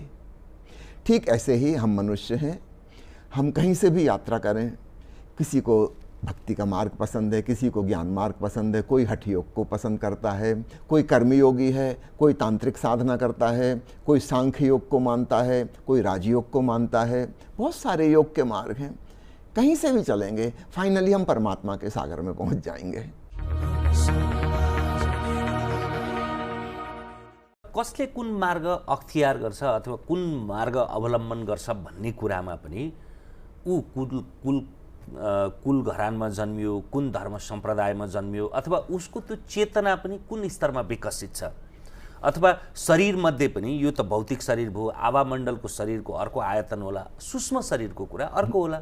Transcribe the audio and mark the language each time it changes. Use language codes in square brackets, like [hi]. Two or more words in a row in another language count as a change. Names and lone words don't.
[hi] ठीक ऐसे ही हम मनुष्य हैं, हम कहीं से भी यात्रा करें, किसी को भक्ति का मार्ग पसंद है, किसी को ज्ञान मार्ग पसंद है, कोई हठ योग को पसंद करता है, कोई कर्मयोगी है, कोई तांत्रिक साधना करता है, कोई सांख्य योग को मानता है, कोई राजयोग को मानता है। बहुत सारे योग के मार्ग हैं, कहीं से भी चलेंगे, फाइनली हम परमात्मा के सागर में पहुंच जाएंगे। [ne] कसले कुन मार्ग अख्तियार गर्छ अथवा कुन मार्ग अवलम्बन गर्छ भन्ने कुरामा पनि ऊ कुल घरानमा जन्मियो, कुन धर्म सम्प्रदायमा जन्मियो, अथवा उसको त्यो चेतना पनि कुन स्तरमा विकसित छ, अथवा शरीर मध्ये पनि यो त भौतिक शरीर भयो, आवामण्डलको शरीरको अर्को आयतन होला, सूक्ष्म शरीरको कुरा अर्को होला।